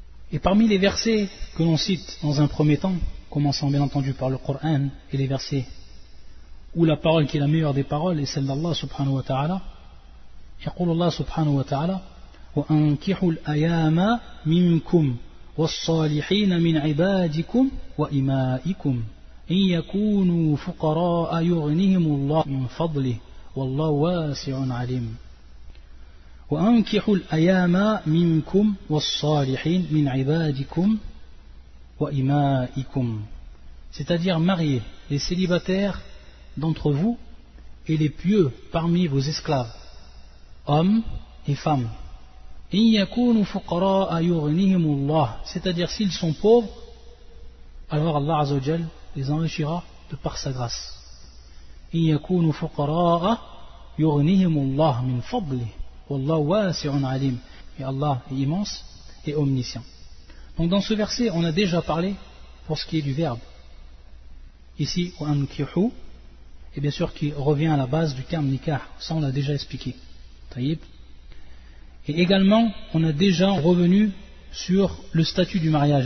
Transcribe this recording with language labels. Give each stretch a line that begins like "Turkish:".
French: Et parmi les versets que l'on cite dans un premier temps, commençant bien entendu par le Coran et les versets où la parole qui est la meilleure des paroles est celle d'Allah subhanahu wa ta'ala,
Arabic: يقول الله سبحانه وتعالى وأنكحوا الأيام منكم والصالحين من عبادكم وإمائكم إن يكونوا فقراء يغنهم الله من فضله والله واسع عليم. وأنكحوا الأيام منكم والصالحين من عبادكم وإمائكم.
French: C'est-à-dire mariez les célibataires d'entre vous et les pieux parmi vos esclaves, hommes et femmes.
Arabic: إن يكونوا فقراء يغنهم الله,
French: c'est-à-dire s'ils sont pauvres, alors Allah Azza wa Jal les enrichira de par sa grâce.
Arabic: إن يكونوا فقراء يغنهم الله من فضله والله واسع عليم.
French: Et Allah est immense et omniscient. Donc dans ce verset, on a déjà parlé pour ce qui est du verbe. Ici, وانكحوا, et bien sûr qui revient à la base du terme nikah, ça on l'a déjà expliqué. Et également, on a déjà revenu sur le statut du mariage.